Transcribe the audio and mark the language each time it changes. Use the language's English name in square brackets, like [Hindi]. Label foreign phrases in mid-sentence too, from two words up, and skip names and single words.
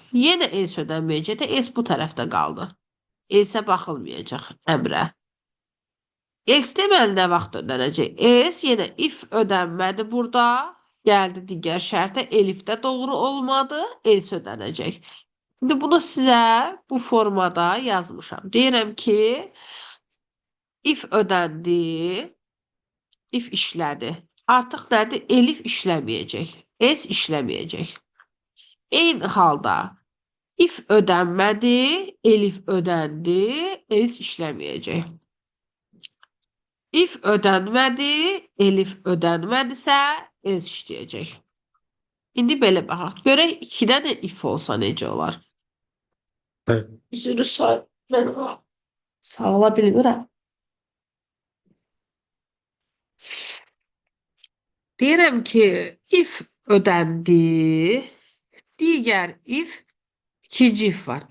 [Azerbaijani] Yenə else ödənməyəcək də, else bu tərəfdə qaldı. Elsə baxılmayacaq əmrə. Else deməli nə vaxt ödənəcək? Else yenə if ödənmədi burada, gəldi digər şərtə, elif də doğru olmadı, else ödənəcək. İndi bunu sizə bu formada yazmışam. Deyirəm ki, if ödəndi, if işlədi. Artıq nədir? Elif işləməyəcək, else işləməyəcək. Eyni halda if ödənmədi, elif ödəndi, else işləməyəcək. If ödənmədi, elif ödənmədisə, else işləyəcək. İndi belə baxaq. Görək 2-də də if olsa necə olar? Üzrü mən sağla bilmirəm. Deyirəm ki, if ödəndi, digər if, ikinci if var.